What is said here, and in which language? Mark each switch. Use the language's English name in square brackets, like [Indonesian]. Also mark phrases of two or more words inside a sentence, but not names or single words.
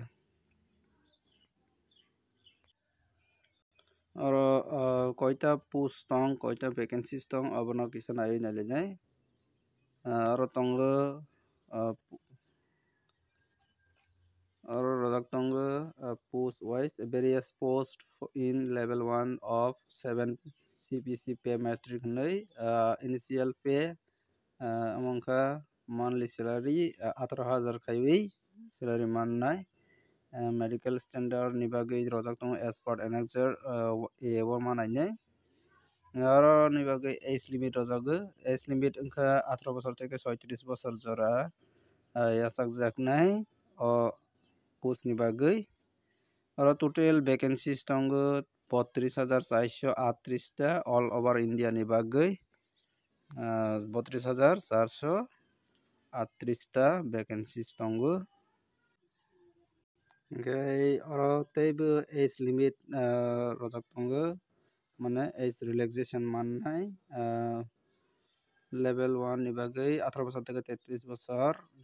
[Kok Borok] aro koita post tong koita vacancies tong abono kisa naiwi nailainai aro tongo aro rojak tongo [English] post wise various post in level 1 of 7 CPC pay metric hinui initial pay amongkha monthly salary 18,000 [Kok Borok] khaiwi salary mannai [English] medical standard [Kok Borok] ni bagui rojak tongo [English] as per annexure A1 [Kok Borok] manainai aro ni bagui [English] age limit [Kok Borok] rojago [English] age limit [Kok Borok] wngkha [Bangla] 18 বছর থেকে 36 বছর [Kok Borok] jora yachakjaknai o post ni bagui aro [English] total vacancies [Kok Borok] tongo 32,438 ta [English] all over India [Kok Borok] ni bagui 32,438 ta vacancies tongo okay aro teibo [English] age limit [Kok Borok] rojak tongo mane [English] age relaxation [Kok Borok] mannai [English] level 1 [Kok Borok] ni bagui [Bangla] 18 বছর থেকে 33 বছর